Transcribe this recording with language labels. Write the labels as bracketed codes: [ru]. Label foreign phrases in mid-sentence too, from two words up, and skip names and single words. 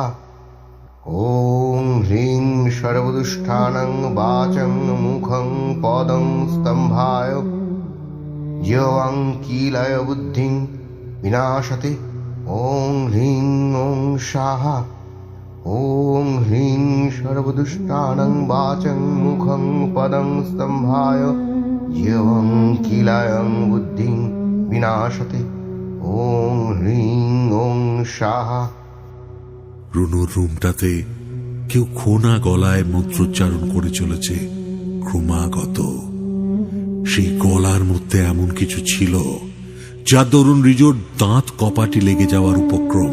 [sa] ওং হ্রিং সর্বদুষ্টানাং বাচং মুখং পদং স্তম্ভায় জিহ্বাং কিলয় বুদ্ধিং বিনাশতে। ওং হ্রিং ওং স্বাহা। ওং হ্রিং সর্বদুষ্টানাং বাচং মুখং পদং স্তম্ভায় জিহ্বাং কিলয়ং বুদ্ধিং বিনাশতে। ওং হ্রিং ওং স্বাহা। [bn] রুনুর রুমটাতে কেউ খোনা গলায় মন্ত্রোচ্চারণ করে চলেছে ক্রমাগত। সেই গলার মধ্যে এমন কিছু ছিল যা দরুন রিজোর দাঁত কপাটি লেগে যাওয়ার উপক্রম।